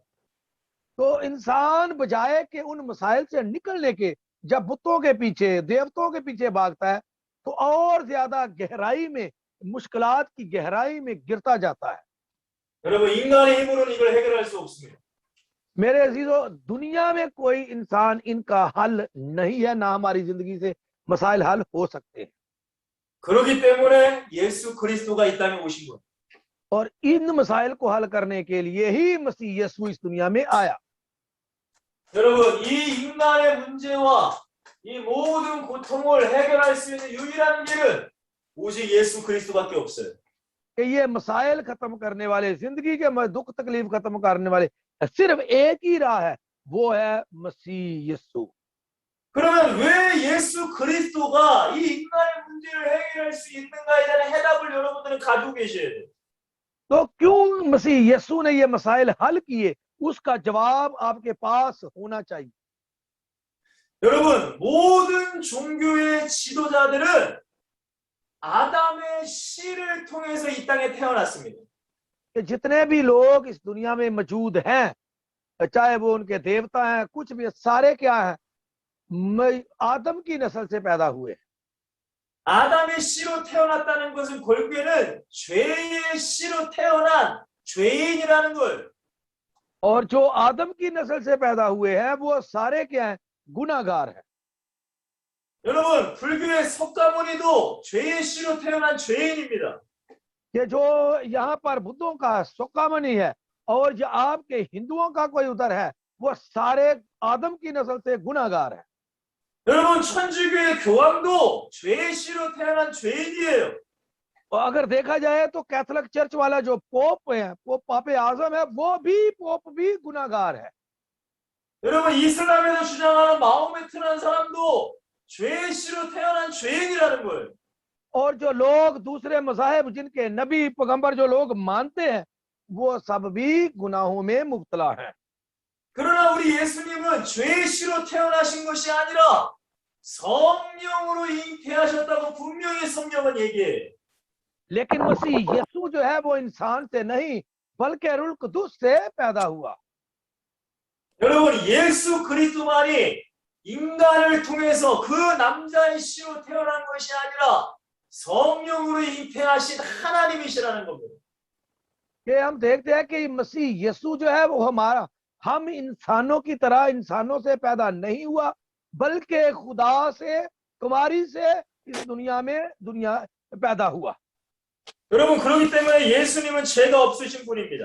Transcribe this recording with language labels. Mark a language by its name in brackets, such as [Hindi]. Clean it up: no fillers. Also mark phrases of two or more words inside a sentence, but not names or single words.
[Urdu] تو انسان بجائے کے ان مسائل سے نکلنے کے، جب بتوں کے پیچھے، دیوتاؤں کے پیچھے بھاگتا ہے، تو اور زیادہ گہرائی میں، مشکلات کی گہرائی میں گرتا جاتا ہے. [Korean] 여러분 인간의 힘으로는 이걸 해결할 수 없습니다. [Urdu] میرے عزیزوں، دنیا میں کوئی انسان ان کا حل نہیں ہے، نہ ہماری زندگی سے مسائل حل ہو سکتے ہیں. [Korean] 그렇기 때문에 예수 그리스도가 이 땅에 오신 거예요. [Urdu] اور ان مسائل کو حل کرنے کے لیے ہی مسیح یسوع اس دنیا میں آیا. [Korean] 여러분 이 인간의 문제와 이 모든 고통을 해결할 수 있는 유일한 길은 오직 예수 그리스도밖에 없어요. [Urdu] کہ یہ مسائل ختم کرنے والے، زندگی کے دکھ تکلیف ختم کرنے والے صرف ایک ہی راہ ہے، وہ ہے مسیح یسوع. [Korean] 그러면 왜 예수 그리스도가 이 인간의 문제를 해결할 수 있는가에 대한 해답을 여러분들은 가지고 계셔야 돼요. [Urdu] تو کیوں مسیح یسوع نے یہ مسائل حل کیے، اس کا جواب آپ کے پاس ہونا چاہیے. [Korean] 여러분 모든 종교의 지도자들은 아담의 씨를 통해서 이 땅에 태어났습니다. [Urdu] کہ جتنے بھی لوگ اس دنیا میں موجود ہیں، چاہے وہ ان کے دیوتا ہیں، کچھ بھی، سارے کیا ہیں، آدم کی نسل سے پیدا ہوئے. [Korean] 아담의 씨로 태어났다는 것은 결국에는 죄의 씨로 태어난 죄인이라는 걸. [Urdu] اور جو آدم کی نسل سے پیدا ہوئے ہیں وہ سارے کیا ہیں، گناہگار ہیں. [Korean] 여러분, 불교의 석가모니도 죄의 씨로 태어난 죄인입니다. [Urdu] کہ جو یہاں پر بدھوں کا سوکامنی ہے اور جو آپ کے ہندوؤں کا کوئی ادھر ہے، وہ سارے آدم کی نسل سے گناہگار ہے. [Korean] 여러분, 천주교의 교황도 죄의 씨로 태어난 죄인이에요. [Urdu] اور اگر دیکھا جائے تو [English] Catholic church [Urdu] والا جو پوپ ہے، پوپ پاپائے اعظم ہے، وہ بھی پوپ بھی گناہگار ہے. [Korean] 여러분, 이슬람에서 주장하는 마호메트라는 사람도 죄의 씨로 태어난 죄인이라는 거예요. [Urdu] اور جو لوگ دوسرے مذاہب جن کے نبی پیغمبر جو لوگ مانتے ہیں، وہ سب بھی گناہوں میں مبتلا ہے. [Korean] 그러나 우리 예수님은 죄의 씨로 태어나신 것이 아니라 성령으로 잉태하셨다고 분명히 성경은 얘기해요. [Urdu] لیکن مسیح یسوع جو ہے وہ انسان سے نہیں بلکہ روح قدس سے پیدا ہوا. [Korean] 여러분, 예수 그리스도만이 인간을 통해서 그 남자의 씨로 태어난 것이 아니라 성령으로 잉태하신 하나님이시라는 겁니다. [Urdu] کہ ہم دیکھتے ہیں کہ مسیح یسوع جو ہے وہ ہم انسانوں کی طرح انسانوں سے پیدا نہیں ہوا، بلکہ خدا سے، کماری سے اس دنیا پیدا ہوا. [Korean] 여러분, 그렇기 때문에 예수님은 죄가 없으신 분입니다.